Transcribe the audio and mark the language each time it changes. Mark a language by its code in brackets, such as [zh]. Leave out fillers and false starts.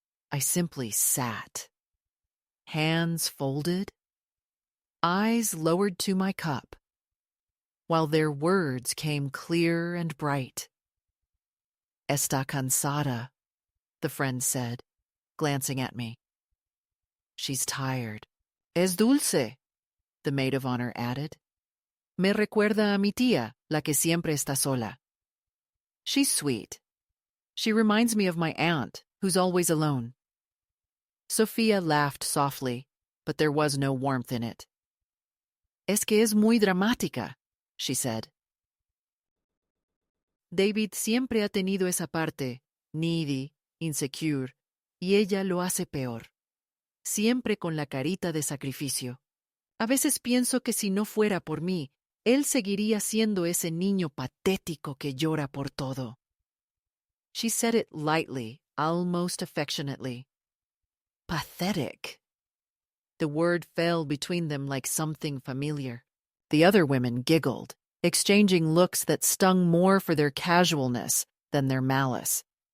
[en] I simply sat. Hands folded, eyes lowered to my cup, while their words came clear and bright. [es] "Está cansada," [en] the friend said, glancing at me. "She's tired." [es] "Es dulce," [en] the maid of honor added. [es] "Me recuerda a mi tía, la que siempre está sola." [en] "She's sweet. She reminds me of my aunt, who's always alone." Sophia laughed softly, but there was no warmth in it. [es] "Es que es muy dramática," [en] she said. [es] "David siempre ha tenido esa parte, [en] needy, insecure, [es] y ella lo hace peor. Siempre con la carita de sacrificio. A veces pienso que si no fuera por mí, él seguiría siendo ese niño patético que llora por todo." [en] She said it lightly, almost affectionately. Pathetic. The word fell between them like something familiar. The other women giggled, exchanging looks that stung more for their casualness than their malice.